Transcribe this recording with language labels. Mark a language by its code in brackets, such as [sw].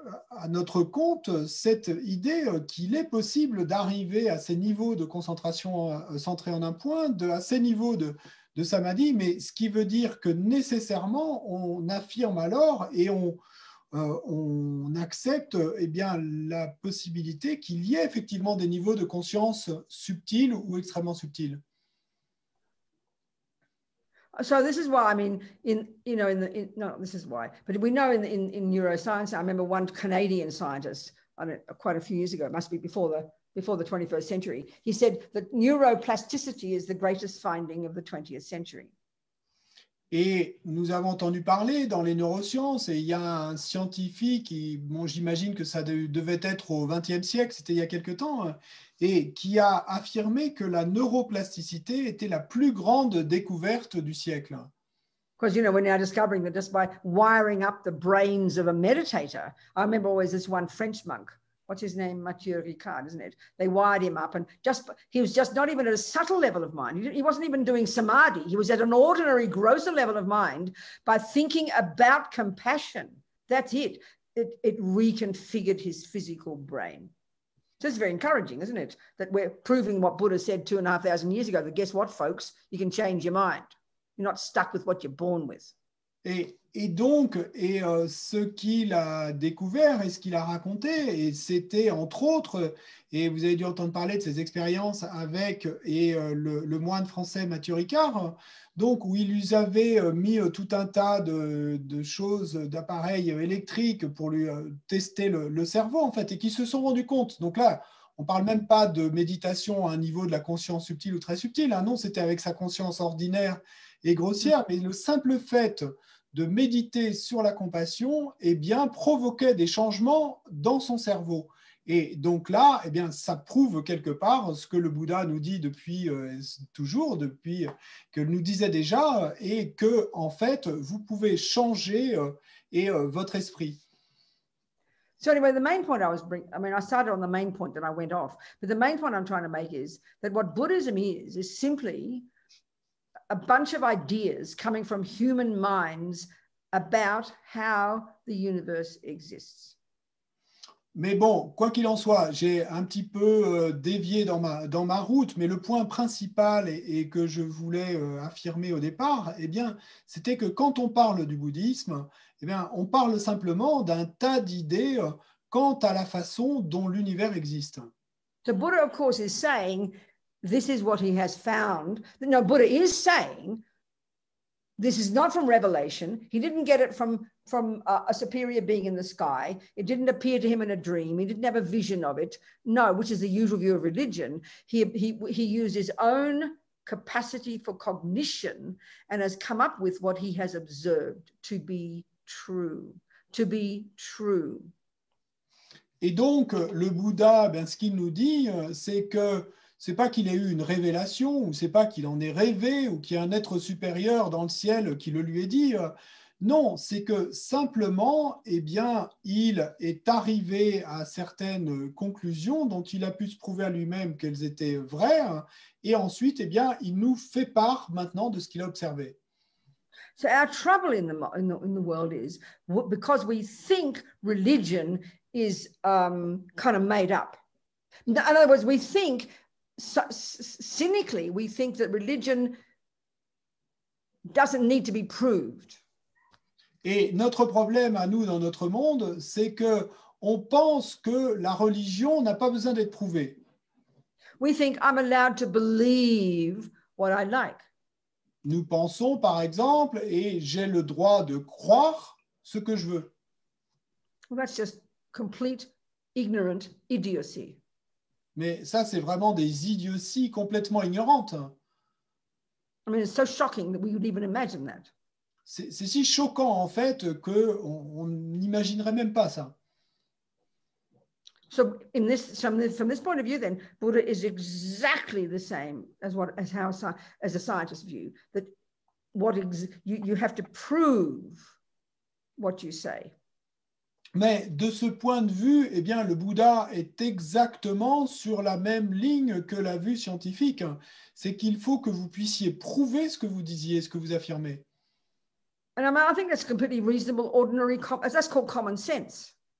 [fr] à notre compte cette idée qu'il est possible d'arriver à ces niveaux de concentration centrés en un point, à ces niveaux de samadhi, mais ce qui veut dire que nécessairement, on affirme alors et on accepte bien, la possibilité qu'il y ait effectivement des niveaux de conscience subtils ou extrêmement subtils. [en] So this is why, I mean, this is why, but we know in neuroscience, I remember one Canadian scientist, quite a few years ago, it must be before the 21st century, he said that neuroplasticity is the greatest finding of the 20th century. [fr] Et nous avons entendu parler dans les neurosciences, et il y a un scientifique, j'imagine que ça devait être au XXe siècle, c'était il y a quelque temps, et qui a affirmé que la neuroplasticité était la plus grande découverte du siècle. [en] Because, we're now discovering that just by wiring up the brains of a meditator, I remember always this one French monk, what's his name? Mathieu Ricard, isn't it? They wired him up, and he was just not even at a subtle level of mind. He wasn't even doing samadhi. He was at an ordinary, grosser level of mind by thinking about compassion. That's it. It reconfigured his physical brain. So it's very encouraging, isn't it? That we're proving what Buddha said 2,500 years ago, that guess what, folks? You can change your mind. You're not stuck with what you're born with. [fr] Et donc, ce qu'il a découvert et ce qu'il a raconté, et c'était entre autres, et vous avez dû entendre parler de ses expériences avec le moine français Mathieu Ricard, donc où il lui avait mis tout un tas de choses, d'appareils électriques pour lui tester le cerveau, en fait, et qui se sont rendus compte. Donc là, on ne parle même pas de méditation à un niveau de la conscience subtile ou très subtile, hein, non, c'était avec sa conscience ordinaire et grossière, mais le simple fait de méditer sur la compassion, provoquait des changements dans son cerveau. Et donc là, ça prouve quelque part ce que le Bouddha nous dit depuis toujours, depuis que nous disait déjà, et que en fait, vous pouvez changer votre esprit. [en] So anyway, the main point I started on the main point that I went off, but the main point I'm trying to make is that what Buddhism is simply a bunch of ideas coming from human minds about how the universe exists. [fr] Mais bon, quoi qu'il en soit, j'ai un petit peu dévié dans ma route, mais le point principal et que je voulais affirmer au départ, c'était que quand on parle du bouddhisme, on parle simplement d'un tas d'idées quant à la façon dont l'univers existe. [en] So Buddha, of course, is saying this is what he has found. No, Buddha is saying this is not from revelation. He didn't get it from a superior being in the sky. It didn't appear to him in a dream. He didn't have a vision of it. No, which is the usual view of religion. He used his own capacity for cognition and has come up with what he has observed to be true. To be true. [fr] Et donc, le Bouddha, ben, ce qu'il nous dit, c'est que c'est pas qu'il ait eu une révélation, ou c'est pas qu'il en ait rêvé, ou qu'il y a un être supérieur dans le ciel qui le lui ait dit. Non, c'est que simplement, eh bien, il est arrivé à certaines conclusions dont il a pu se prouver à lui-même qu'elles étaient vraies, et ensuite, eh bien, il nous fait part maintenant de ce qu'il a observé. [en] So our trouble in the world is because we think religion is kind of made up. In other words, we think cynically, we think that religion doesn't need to be proved. [fr] Et notre problème à nous dans notre monde, c'est que on pense que la religion n'a pas besoin d'être prouvée. [en] We think I'm allowed to believe what I like. [fr] Nous pensons, par exemple, et j'ai le droit de croire ce que je veux. [en] Well, that's just complete ignorant idiocy. [fr] Mais ça, c'est vraiment des idioties complètement ignorantes. [en] I mean, it's so shocking that we would even imagine that. [fr] C'est si choquant, en fait, qu'on n'imaginerait même pas ça. [en] So from this point of view, then, Buddha is exactly the same as a scientist's view, that you have to prove what you say. [fr] Mais de ce point de vue, eh bien, le Bouddha est exactement sur la même ligne que la vue scientifique. C'est qu'il faut que vous puissiez prouver ce que vous disiez, ce que vous affirmez. [en] And I think that's completely reasonable, ordinary, that's called common sense.